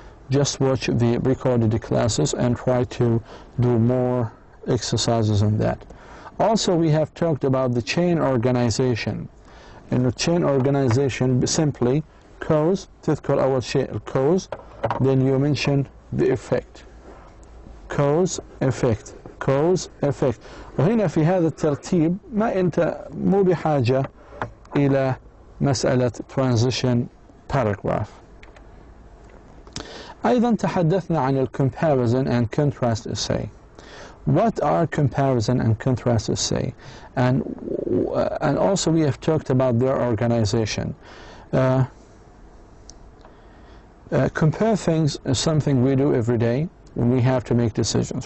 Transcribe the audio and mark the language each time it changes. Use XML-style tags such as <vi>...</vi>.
<en>Just watch the recorded classes and try to do more exercises on that. Also, we have talked about the chain organization. In the chain organization, simply cause,</en> <ar>تذكر أول شيء</ar> <en>cause, then you mention the effect. Cause, effect, cause, effect.</en> <ar>وهنا في هذا الترتيب ما أنت مو بحاجة إلى مسألة transition paragraph. أيضا تحدثنا عن</ar> <en>comparison and contrast essay. What are comparison and contrast essay? And also we have talked about their organization. Compare things is something we do every day when we have to make decisions.</en>